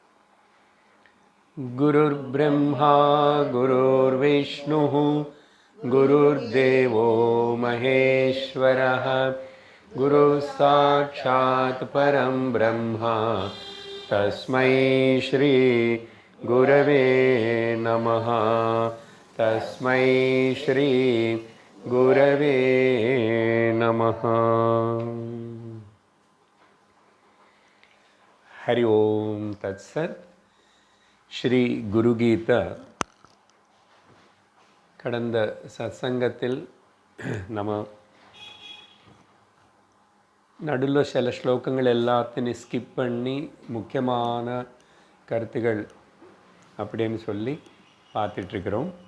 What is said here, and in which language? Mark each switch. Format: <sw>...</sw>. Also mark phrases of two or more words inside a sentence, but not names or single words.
<sa>गुरुर्ब्रह्मा गुरुर्विष्णुः गुरुर्देवो महेश्वरः गुरुः साक्षात् परं ब्रह्म तस्मै श्री गुरवे नमः। तस्मै श्री गुरवे नमः। हरि ओम तत्सत।</sa> <ta>ஸ்ரீ குரு கீதா கடந்த சத்சங்கத்தில் நம்ம நடுவில் சில ஸ்லோகங்கள் எல்லாத்தையும் ஸ்கிப் பண்ணி முக்கியமான கருத்துகள் அப்படின்னு சொல்லி பார்த்துட்ருக்குறோம்.</ta>